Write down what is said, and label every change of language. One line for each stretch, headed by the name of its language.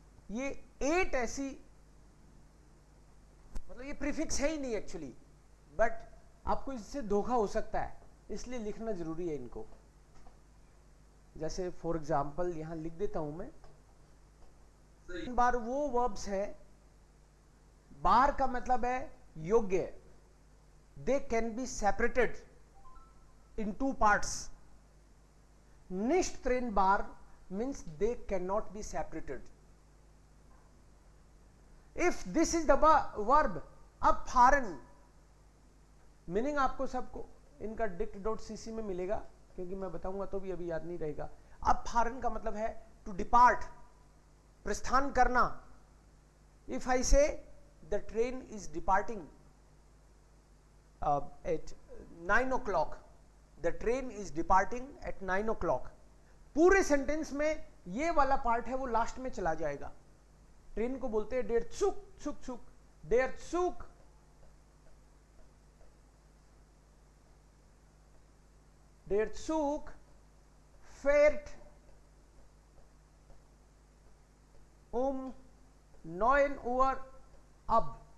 Hindi: ये 8 ऐसी, मतलब ये प्रीफिक्स है ही नहीं एक्चुअली, बट आपको इससे धोखा हो सकता है, इसलिए लिखना जरूरी है इनको. जैसे फॉर एग्जाम्पल यहां लिख देता हूं मैं. बार वो वर्ब्स है, बार का मतलब है योग्य.
English: They can be separated in 2 parts. Nicht trennbar means they cannot be separated. If this is the verb, abfahren, meaning
Hindi: आपको सबको इनका dict.cc में मिलेगा, क्योंकि मैं बताऊंगा तो भी अभी याद नहीं रहेगा. abfahren का मतलब है
English: to depart,
Hindi: प्रस्थान करना.
English: If I say the train is departing at 9 o'clock, the train is departing at 9 o'clock।
Hindi: पूरे सेंटेंस में ये वाला पार्ट है वो लास्ट में चला जाएगा। ट्रेन को बोलते हैं
German: डेर चुक चुक चुक, डेर चुक डेर चुक फेर्ट 9 Uhr अब।